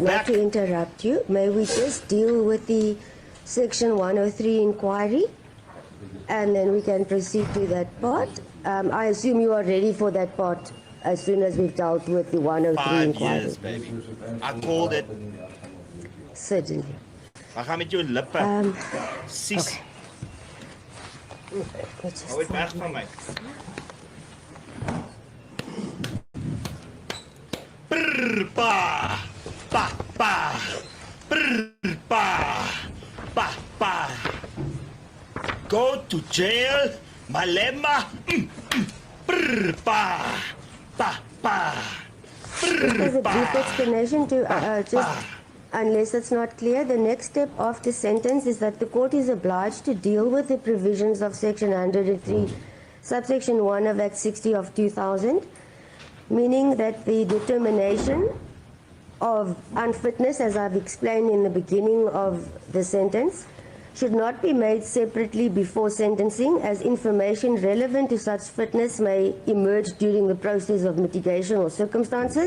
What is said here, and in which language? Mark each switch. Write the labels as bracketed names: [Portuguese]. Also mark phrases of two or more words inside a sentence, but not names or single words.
[English] not to interrupt you, may we just deal with the Section 103 inquiry, and then we can proceed to that part. I assume you are ready for that part as soon as we've dealt with the 103 5 inquiry. years, baby. I called it. Certainly. [Afrikaans] I gaan met jou lippe. Sis. Hou dit weg van my. Brr, pa. Pa, pa. Brr, pa. Pa, pa. [English] Go to jail, Malema. Brr, pa. Pa, pa. There's a brief explanation to just, unless it's not clear, the next step of the sentence is that the court is obliged to deal with the provisions of Section 103, subsection 1 of Act 60 of 2000, meaning that the determination of unfitness, as I've explained in the beginning of the sentence, should not be made separately before sentencing, as information relevant to such fitness may emerge during the process of mitigation or circumstances.